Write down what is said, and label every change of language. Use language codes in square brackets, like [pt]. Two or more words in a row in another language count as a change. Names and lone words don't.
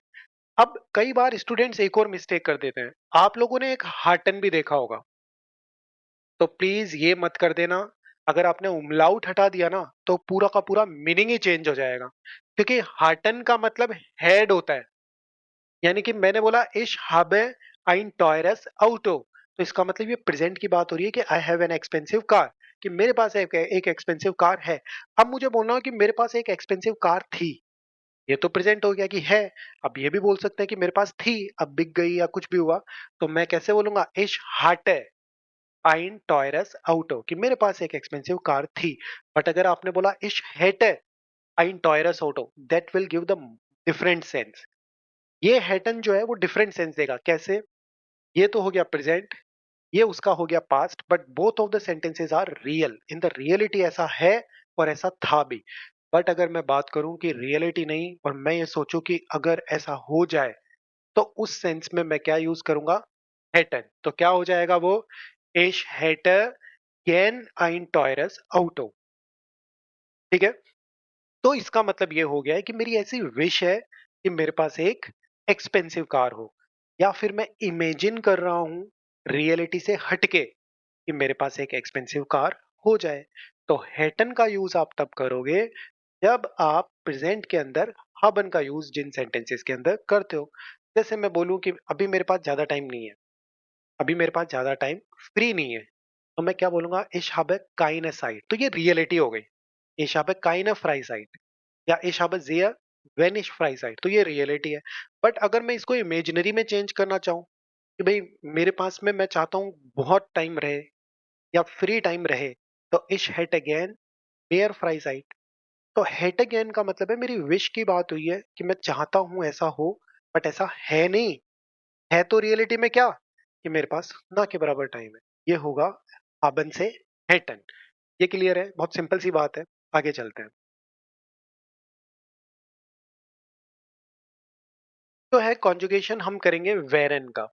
[hi] अब कई बार स्टूडेंट्स एक और मिस्टेक कर देते हैं, आप लोगों ने एक हार्टन भी देखा होगा, तो प्लीज ये मत कर देना। अगर आपने उमलाउट हटा दिया ना, तो पूरा का पूरा मीनिंग ही चेंज हो जाएगा, क्योंकि हार्टन का मतलब हेड होता है। यानी कि मैंने बोला [de] इश habe ein teures Auto, [hi] तो इसका मतलब ये प्रेजेंट की बात हो रही है कि [en] I have an expensive car, [hi] कि मेरे पास एक [en] expensive car [hi] है। अब मुझे बोलना हो कि मेरे पास एक [en] expensive car [hi] थी, ये तो प्रेजेंट हो गया कि है। अब ये भी बोल सकते हैं कि मेरे पास थी, अब बिक गई या कुछ भी हुआ, तो मैं कैसे बोलूंगा, [de] इश hatte ein teures Auto, [hi] कि मेरे पास एक [en] expensive car [hi] थी। बट अगर आपने बोला [de] इश hätte ein teures Auto, [en] that will give the different sense. [hi] ये हैटन जो है वो [en] different sense [hi] देगा। कैसे? ये तो हो गया प्रेजेंट, ये उसका हो गया पास्ट, [en] but both of the sentences are real. in the reality [hi] ऐसा है और ऐसा था भी। बट अगर मैं बात करूं कि रियलिटी नहीं और मैं ये सोचूं कि अगर ऐसा हो जाए, तो उस सेंस में मैं क्या यूज करूंगा? हैटन। तो क्या हो जाएगा वो? [de] Ich hätte gern ein teures Auto। [hi] ठीक है? तो इसका मतलब ये हो गया है कि मेरी ऐसी विश है कि मेरे पास एक [en] expensive car [hi] हो, या फिर मैं इमेजिन कर रहा हूं रियलिटी से हटके कि मेरे पास एक [en] expensive car [hi] हो जाए। तो हैटन का यूज आप तब करोगे जब आप प्रेजेंट के अंदर हाबन का यूज जिन सेंटेंसेस के अंदर करते हो। जैसे मैं बोलूं कि अभी मेरे पास ज्यादा टाइम नहीं है, अभी मेरे पास ज्यादा [en] time free [hi] नहीं है, तो मैं क्या बोलूंगा? [de] Ich habe keine Zeit। [hi] तो ये रियलिटी हो गई। [de] Ich habe keine Freizeit या ich habe sehr wenig Freizeit, [hi] तो ये रियलिटी है। बट अगर मैं इसको इमेजिनरी में चेंज करना चाहूँ कि भाई मेरे पास में मैं चाहता हूँ बहुत टाइम रहे या [en] free time [hi] रहे, तो [de] ich hätte gern mehr Freizeit। [hi] तो [de] hätte gern [hi] का मतलब है मेरी विश की बात हुई है कि मैं चाहता हूँ ऐसा हो, बट ऐसा है नहीं। है तो रियलिटी में क्या कि मेरे पास ना के बराबर टाइम है। ये होगा haben से hätten। ये क्लियर है? बहुत सिंपल सी बात है। आगे चलते हैं। तो है कॉन्जुगेशन, हम करेंगे वेरन का।